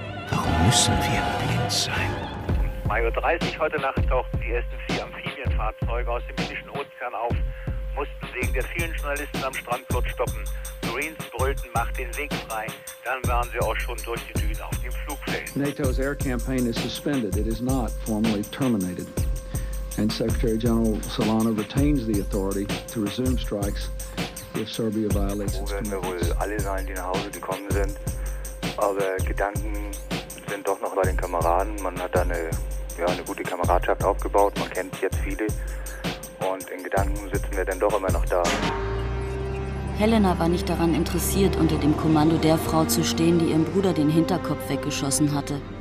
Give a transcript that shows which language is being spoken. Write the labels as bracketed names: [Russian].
[German] Warum müssen wir blind sein? 2:30 Uhr heute Nacht tauchten die ersten 4 Amphibienfahrzeuge aus dem Indischen Ozean auf, mussten wegen der vielen Journalisten am Strand kurz stoppen. Marines brüllten, macht den Weg frei. Dann waren sie auch schon durch die Düne auf dem Flugfeld. [English] NATO's air campaign is suspended. It is not formally terminated. And Secretary General Solana retains the authority to resume strikes if Serbia violates its commitments. [German] Wo werden wir wohl alle sein, die nach Hause gekommen sind. Aber Gedanken sind doch noch bei den Kameraden. Man hat da eine gute Kameradschaft aufgebaut. Man kennt jetzt viele. Und in Gedanken sitzen wir dann doch immer noch da. Helena war nicht daran interessiert, unter dem Kommando der Frau zu stehen, die ihrem Bruder den Hinterkopf weggeschossen hatte.